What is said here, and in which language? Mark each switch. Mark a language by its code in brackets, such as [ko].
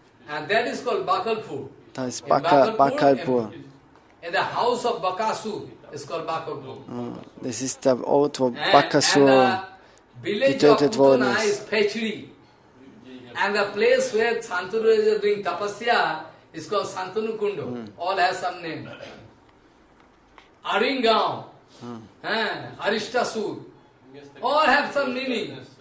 [en] And that is called Bakalpur. [de] Da ist Bakalpur. [en] And the house of Bakasur is called Bakalpur. [de] Das ist der Ort, wo Bakasur getötet worden ist. [en] And the place where Santanu is doing tapasya is called Santanu Kundo. All has some name. Aringam, Arishtasur, all have some meaning.